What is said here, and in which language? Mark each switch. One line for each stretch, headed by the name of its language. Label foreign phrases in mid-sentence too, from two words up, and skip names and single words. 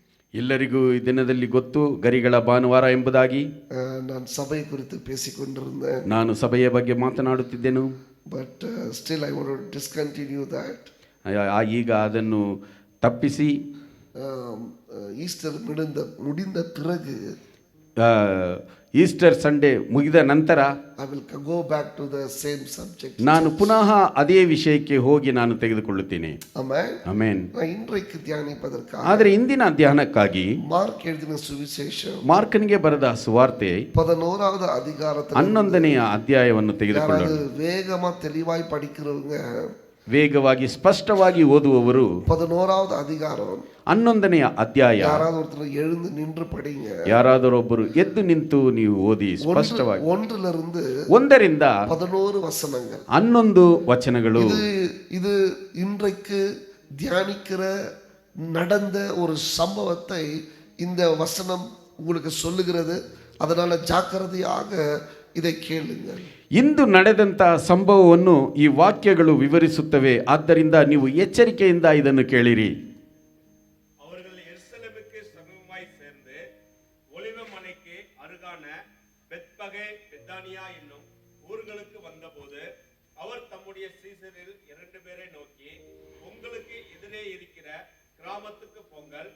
Kannada: ಎಲ್ಲರಿಗೂ ಈ ದಿನದಲ್ಲಿ ಗೊತ್ತು ಗರಿಗಳ ಭಾನುವಾರ ಎಂಬುದಾಗಿ. ನಾನು ಸಭೆ ಕುರಿತು பேசிக்கொண்டிருந்தேன். ನಾನು ಸಭೆಯ ಬಗ್ಗೆ ಮಾತನಾಡುತ್ತಿದ್ದೆನು.
English: But still I want to discontinue that.
Kannada: ಈಗ ಅದನ್ನು ತಪ್ಪಿಸಿ
Tamil: ஈஸ்டர் முடிந்த பிறகு
Kannada: ಈಸ್ಟರ್ ಸಂಡೇ ಮುಗಿದ ನಂತರ
English: I will go back to the same subject.
Kannada: ನಾನು ಪುನಃ ಅದೇ ವಿಷಯಕ್ಕೆ ಹೋಗಿ ನಾನು ತೆಗೆದುಕೊಳ್ಳುತ್ತೇನೆ. ಆಮೆನ್. ಆಮೆನ್.
Tamil: இன்றைக்கு தியானிப்பதற்காக
Kannada: ಆದರೆ ಇಂದಿನ ಧ್ಯಾನಕ್ಕಾಗಿ
Tamil: மார்க் எழுதின சுவிசேஷ
Kannada: ಮಾರ್ಕನಿಗೆ ಬರೆದ ಸುವಾರ್ತೆ
Tamil: 11வது அதிகாரத்தில்
Kannada: 11ನೇ ಅಧ್ಯಾಯವನ್ನು ತೆಗೆದುಕೊಳ್ಳೋಣ.
Tamil: வேகமா தெளிவாய் படிக்கிறவங்க
Kannada: ವೇಗವಾಗಿ ಸ್ಪಷ್ಟವಾಗಿ ಓದುವವರು
Tamil: 11வது அதிகாரம்
Kannada: 11ನೇ ಅಧ್ಯಾಯ
Tamil: யாராவது ஒருத்தர் எழுந்து நின்று படிங்க.
Kannada: ಯಾರಾದರೊಬ್ಬರು ಎದ್ದು ನಿಂತು ನೀವು ಓದಿ ಸ್ಪಷ್ಟವಾಗಿ.
Tamil: 1ರಿಂದ 11 வசனங்கள்,
Kannada: 11 ವಚನಗಳು.
Tamil: இது இன்றைக்கு தியானிக்கிற நடந்த ஒரு சம்பவத்தை இந்த வசனம் உங்களுக்கு சொல்லுகிறது. அதனால ஜாக்கிரதையாக இதை கேளுங்கள்.
Kannada: ಇಂದು ನಡೆದಂತ ಸಂಭವವನ್ನು ಈ ವಾಕ್ಯಗಳು ವಿವರಿಸುತ್ತವೆ. ಆದ್ದರಿಂದ ನೀವು ಎಚ್ಚರಿಕೆಯಿಂದ ಇದನ್ನು ಕೇಳಿರಿ.
Tamil: அவர்கள் எருசலேமுக்கு சமீபமாய் சேர்ந்து ஒலிவ மலைக்கு அருகான பெத்பகே பெத்தானியா என்னும் ஊர்களுக்கு வந்தபோது அவர் தம்முடைய சீசரில் 2 பேரை நோக்கி, உங்களுக்கு எதிரே இருக்கிற கிராமத்துக்கு போங்கள்.